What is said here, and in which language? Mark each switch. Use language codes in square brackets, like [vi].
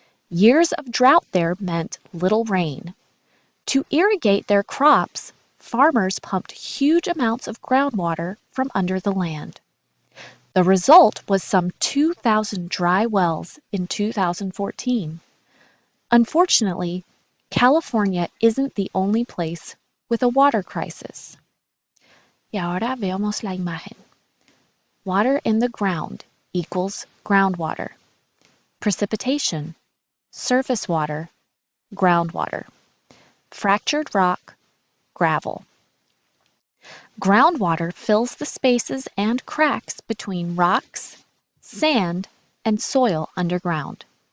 [en] Years of drought there meant little rain. To irrigate their crops, farmers pumped huge amounts of groundwater from under the land. The result was some 2,000 dry wells in 2014. Unfortunately, California isn't the only place with a water crisis. [es] Y ahora veamos la imagen. [en] Water in the ground equals groundwater. Precipitation, surface water, groundwater. Fractured rock, gravel. Groundwater fills the spaces and cracks between rocks, sand, and soil underground.